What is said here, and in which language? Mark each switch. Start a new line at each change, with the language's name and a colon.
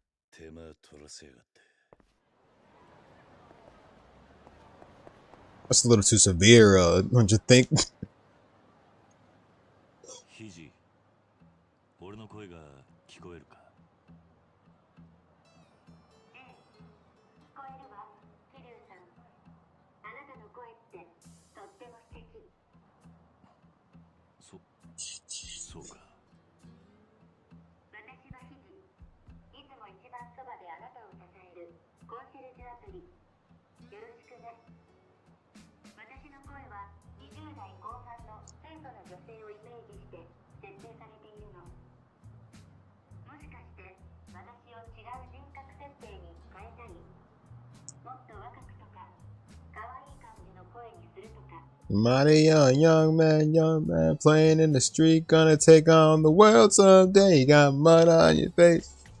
Japanese: 手間取らせやがって。
English: That's a little too severe, don't you think?
Japanese: ひじ、俺の声が聞こえるか？聞こえるわ、桐生さん。あなたの声ってとっても素敵。そうか。私はひじ。いつも一番そばであなたを支えるコンシェルジュアプリ。よろしくね。私の声は20代後半の清楚な女性をイメージして設定されているの。もしかして私を違う人格設定に変えたい？もっと若くとか可愛い感じの声にするとか。
English: Mighty young man playing in the street, gonna take on the world someday. You got mud on your face.